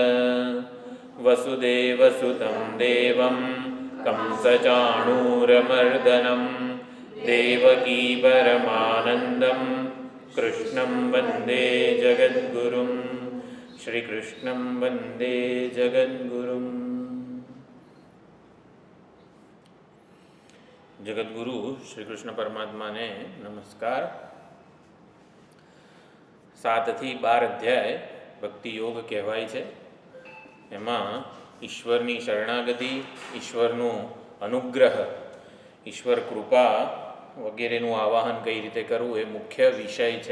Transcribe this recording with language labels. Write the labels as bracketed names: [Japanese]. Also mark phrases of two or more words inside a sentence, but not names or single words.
[Sanskrit] वसुदेवसुतं देवं कंसचाणूरमर्दनं देवकी परमानन्दं कृष्णं वन्दे जगद्गुरुम्। श्री कृष्णं वंदे जगद्गुरुम्। [Gujarati] જગદ્ગુરુ શ્રી કૃષ્ણ પરમાત્મા ને નમસ્કાર। 7 થી 12 અધ્યાય ભક્તિ યોગ કહેવાય છે। એમાં ઈશ્વરની શરણાગતિ, ઈશ્વરનું અનુગ્રહ, ઈશ્વર કૃપા વગેરેનું આવાહન કઈ રીતે કરવું એ મુખ્ય વિષય છે।